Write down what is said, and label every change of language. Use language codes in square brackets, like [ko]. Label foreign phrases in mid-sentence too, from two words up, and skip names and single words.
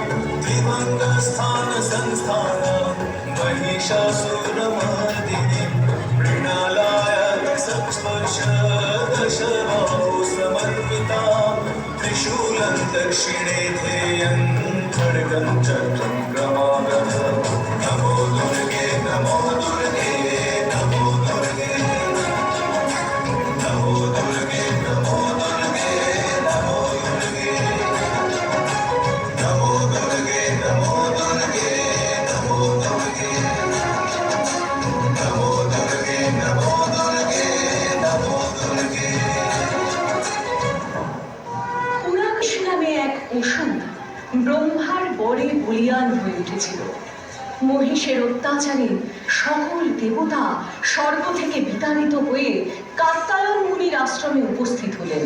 [sa] त्रिभङ्गस्थानसंस्थानं महिषासुरमर्दिनीं मृणालाय संस्पर्श दशबाहु समर्पिता त्रिशूलं दक्षिणे ध्येयं खड्गं चक्रं क्रमागतः नमो दुर्गे नमो दुर्गे नमो दुर्गे नमो दुर्गे नमो दुर्गे नमो दुर्गे नमो दुर्गे नमो दुर्गे नमो दुर्गे नमो दुर्गे नमो दुर्गे नमो दुर्गे। [bn] পুরাকাশ নামে এক অসুর ব্রহ্মার বরে বলিয়ান হয়ে উঠেছিল। মহিষের অত্যাচারে সকল দেবতা স্বর্গ থেকে বিতাড়িত হয়ে কাত্যায়ন মুনির আশ্রমে উপস্থিত হলেন।